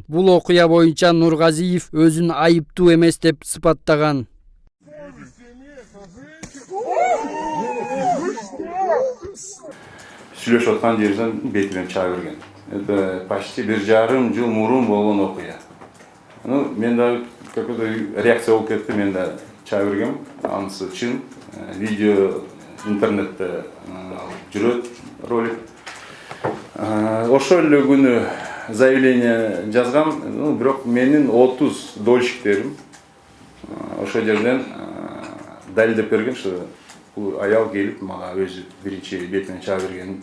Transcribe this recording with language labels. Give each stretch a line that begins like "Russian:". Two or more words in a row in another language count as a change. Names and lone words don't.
Kyrgyz: Бул окуя боюнча Нургазиев өзүн айыптуу эмес деп сыпаттаган. Сүйлөшүп аткан жерден бетимен чаап берген.
Russian: Это почти
Kyrgyz: 1,5 жыл мурун болгон окуя. Мен да
Russian: какой-то реакция
Kyrgyz: болуп кетти, мен да чаап бергем. Анысы чын. Видео интернетте жүрөт ролик. Ошол эле күнү заявление жазгам, бирок менин 30 дольщиктерим ошол жерден далилдеп берген, что бул аял келип мага өзү биринчи бетинен чаап берген.